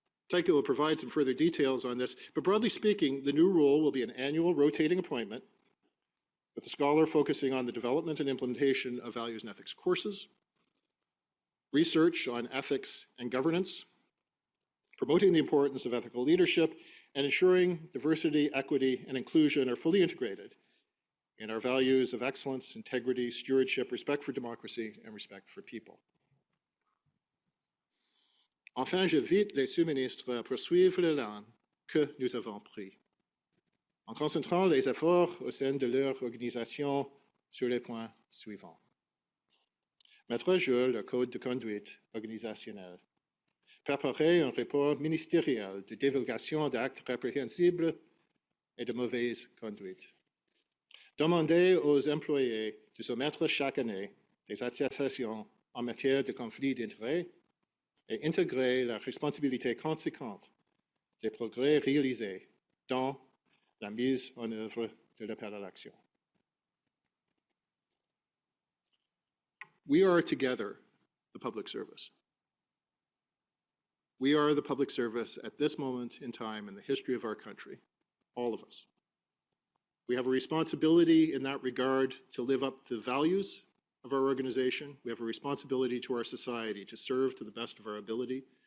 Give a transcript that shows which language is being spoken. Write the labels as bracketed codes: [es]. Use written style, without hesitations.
[en] Taiki will provide some further details on this, but broadly speaking, the new role will be an annual rotating appointment with the scholar focusing on the development and implementation of values and ethics courses, research on ethics and governance, promoting the importance of ethical leadership, and ensuring diversity, equity, and inclusion are fully integrated in our values of excellence, integrity, stewardship, respect for democracy, and respect for people. [fr] Enfin, j'invite les sous-ministres à poursuivre l'élan que nous avons pris, en concentrant les efforts au sein de leur organisation sur les points suivants. Mettre à jour le code de conduite organisationnelle, préparer un rapport ministériel de divulgation d'actes répréhensibles et de mauvaise conduite, demander aux employés de soumettre chaque année des attestations en matière de conflit d'intérêts et intégrer la responsabilité conséquente des progrès réalisés dans la mise en œuvre de l'appel à l'action. [en] We are together the public service. We are the public service at this moment in time in the history of our country, all of us. We have a responsibility in that regard to live up to the values of our organization. We have a responsibility to our society to serve to the best of our ability